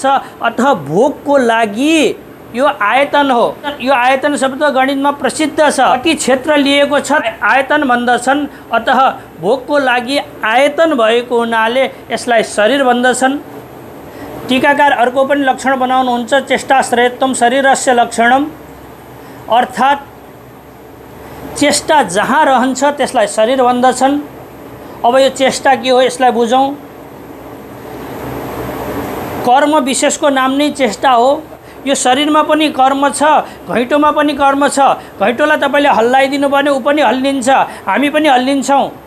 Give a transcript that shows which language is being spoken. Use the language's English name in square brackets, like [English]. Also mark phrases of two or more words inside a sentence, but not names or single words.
[Nepali] अतः भोगको लागि यो आयतन हो। यो आयतन शब्द गणितमा प्रसिद्ध छ। कति क्षेत्र लिएको छ आयतन भन्दछन्। अतः भोगको लागि आयतन भएको हुनाले यसलाई शरीर भन्दछन्। टीकाकार अर्को पनि लक्षण बनाउनुहुन्छ, [Sanskrit] चेष्टाश्रयत्वम शरीरस्य लक्षणम। [Nepali] अर्थात् चेष्टा जहाँ रहन्छ त्यसलाई शरीर भन्दछन्। अब यो चेष्टा के हो यसलाई बुझौँ। कर्म विशेषको नाम नै चेष्टा हो। यो शरीरमा पनि कर्म छ, घैँटोमा पनि कर्म छ। घैँटोलाई तपाईँले हल्लाइदिनु भने ऊ पनि हल्लिन्छ, हामी पनि हल्लिन्छौँ।